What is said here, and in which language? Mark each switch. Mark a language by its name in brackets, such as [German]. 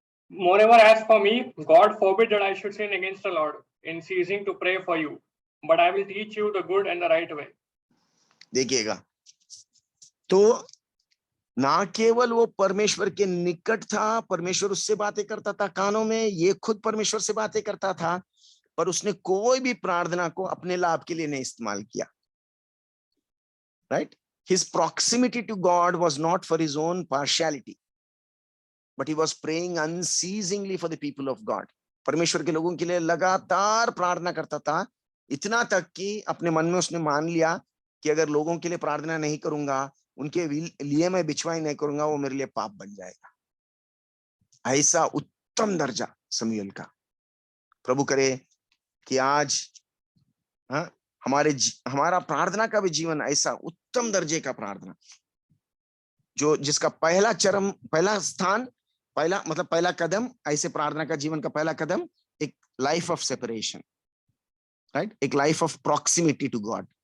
[English] Moreover, as for me, God forbid that I should sin against the Lord in ceasing to pray for you, but I will teach you the good and the right way. [Hindi] देखिएगा, तो ना केवल वो परमेश्वर के निकट था, परमेश्वर उससे बातें करता था कानों में, ये खुद परमेश्वर से बातें करता था, पर उसने कोई भी प्रार्थना को अपने लाभ के लिए नहीं इस्तेमाल किया। [English] Right? His proximity to God was not for his own partiality, but he was praying unceasingly for the people of God. [Hindi] परमेश्वर के लोगों के लिए लगातार प्रार्थना करता था, इतना तक कि अपने मन में उसने मान लिया कि अगर लोगों के लिए प्रार्थना नहीं करूंगा, उनके लिए मैं बिछवाई नहीं करूंगा, वो मेरे लिए पाप बन जाएगा। ऐसा उत्तम दर्जा शमूएल का। प्रभु करे कि आज हमारा प्रार्थना का भी जीवन ऐसा उत्तम दर्जे का प्रार्थना, जिसका पहला स्थान, पहला कदम, ऐसे प्रार्थना का जीवन का पहला कदम एक लाइफ ऑफ सेपरेशन, राइट, एक life of proximity to God.